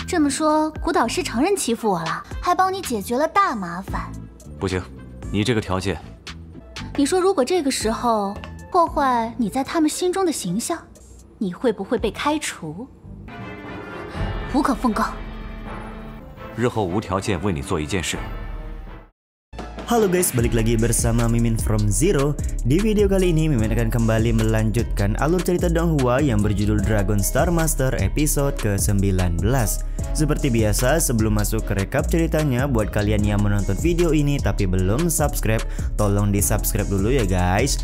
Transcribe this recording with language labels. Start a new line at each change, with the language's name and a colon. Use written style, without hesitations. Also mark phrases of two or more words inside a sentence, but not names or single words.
Chinese: 说古导师承认欺负我了，还帮你解决了大麻烦。不行，你这个条件。你说如果这个时候破坏你在他们心中的形象，你会不会被开除？无可奉告。日后无条件为你做一件事。
Indonesian: Halo guys, balik lagi bersama Mimin from Zero. Di video kali ini Mimin akan kembali melanjutkan alur cerita Donghua yang berjudul Dragon Star Master episode ke-19. Seperti biasa, sebelum masuk ke rekap ceritanya, buat kalian yang menonton video ini tapi belum subscribe, tolong di subscribe dulu ya guys.